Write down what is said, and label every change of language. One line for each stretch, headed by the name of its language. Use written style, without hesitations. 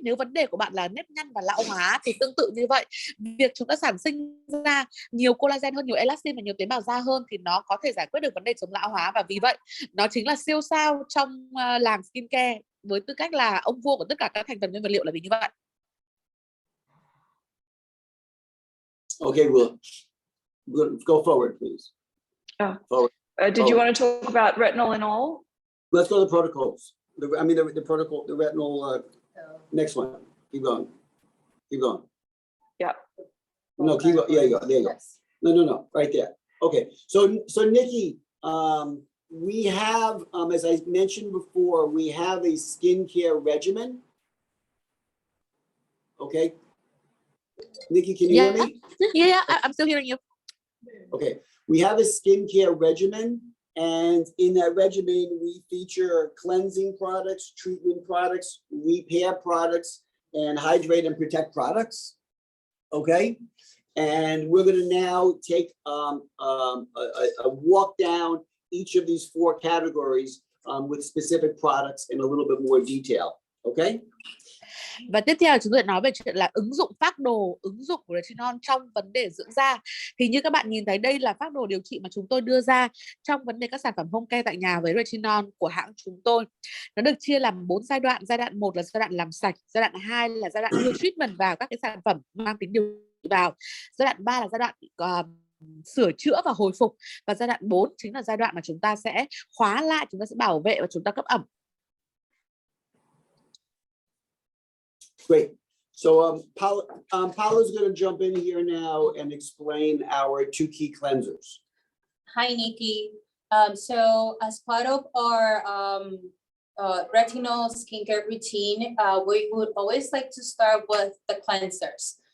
Vietnamese: Nếu vấn đề của bạn là nếp nhăn và lão hóa thì tương tự như vậy. Việc chúng ta sản sinh ra nhiều collagen hơn, nhiều elastin và nhiều tế bào da hơn thì nó có thể giải quyết được vấn đề chống lão hóa, và vì vậy nó chính là siêu sao trong làng skincare, với tư cách là ông vua của tất cả các thành phần nguyên vật liệu là vì như vậy.
English: Okay, we'll go forward, please. Forward. Did you want to talk about retinol and all? Let's go to the protocols. The protocol, the retinol. Next one. Keep going. Keep going. Yeah. No, keep going. Yeah, you go. There you go. No. Right there. Okay. So Nikki, we have, as I mentioned before, we have a skincare regimen. Okay. Nikki, can you hear me? Yeah, I'm still hearing you. Okay. We have a skincare regimen, and in that regimen, we feature cleansing products, treatment products, repair products, and hydrate and protect products. Okay. And we're going to now take a walk down each of these four categories with specific products in a little bit more detail. Okay.
Vietnamese: Và tiếp theo chúng tôi nói về chuyện là ứng dụng phác đồ, ứng dụng của Retinol trong vấn đề dưỡng da. Thì như các bạn nhìn thấy, đây là phác đồ điều trị mà chúng tôi đưa ra trong vấn đề các sản phẩm home care tại nhà với Retinol của hãng chúng tôi. Nó được chia làm 4 giai đoạn. Giai đoạn 1 là giai đoạn làm sạch, giai đoạn 2 là giai đoạn đưa treatment vào các cái sản phẩm mang tính điều trị vào, giai đoạn 3 là giai đoạn sửa chữa và hồi phục, và giai đoạn 4 chính là giai đoạn mà chúng ta sẽ khóa lại, chúng ta sẽ bảo vệ và chúng ta cấp ẩm.
English: Great. So Paula's going to jump in here now and explain our 2 key cleansers. Hi, Nikki. So as part of our retinol skincare routine, we would always like to start with the cleansers.